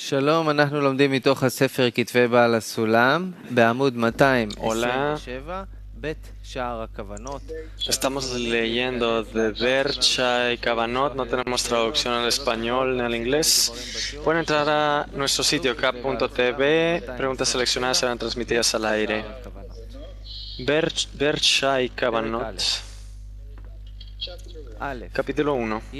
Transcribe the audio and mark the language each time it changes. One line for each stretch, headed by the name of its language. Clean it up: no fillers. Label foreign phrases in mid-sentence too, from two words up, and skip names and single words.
Hebrew: שלום, אנחנו לומדים מתוך הספר כתבי בעל הסולם, בעמוד 227, בית שער הכוונות.
Spanish: Estamos leyendo de Bercha y Kavanot, no tenemos traducción al español ni al inglés. Pueden entrar a nuestro sitio cap.tv, preguntas seleccionadas serán transmitidas al aire. Bercha y Kavanot, capítulo 1.